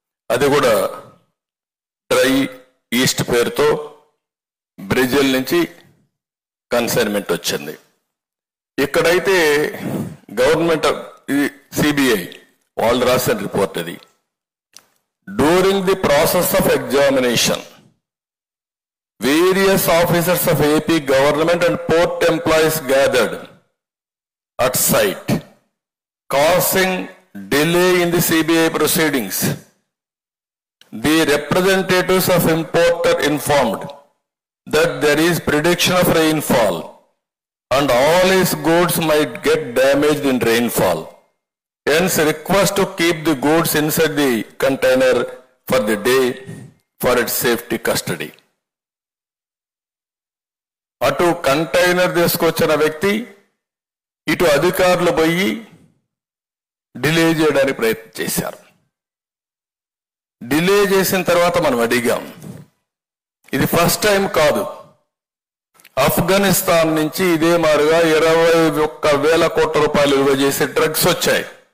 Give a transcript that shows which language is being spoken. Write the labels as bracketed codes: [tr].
[te] అది కూడా dry east పేరుతో బ్రెజిల్ నుంచి కన్సైన్మెంట్ వచ్చింది. ఇక్కడైతే గవర్నమెంట్ సిబిఐ వాళ్ళు రాసిన రిపోర్ట్ అది. [en] During the process of examination, various officers of AP government and port employees gathered at site, causing delay in the CBI proceedings. The representatives of importer informed that there is prediction of rainfall and all his goods might get damaged in rainfall. Hence, request to keep the goods inside the container for the day for its safety custody. [te] అటు container తీసుకొచ్చిన వ్యక్తి ఇటు అధికారులు పోయి delay చేయడానికి ప్రయత్నం చేశారు. Delay చేసిన తర్వాత మనం అడిగాం, ఇది ఫస్ట్ టైం కాదు, ఆఫ్ఘనిస్తాన్ నుంచి ఇదే మారుగా 21,000 కోట్ల రూపాయలు విలువ చేసే డ్రగ్స్ వచ్చాయి.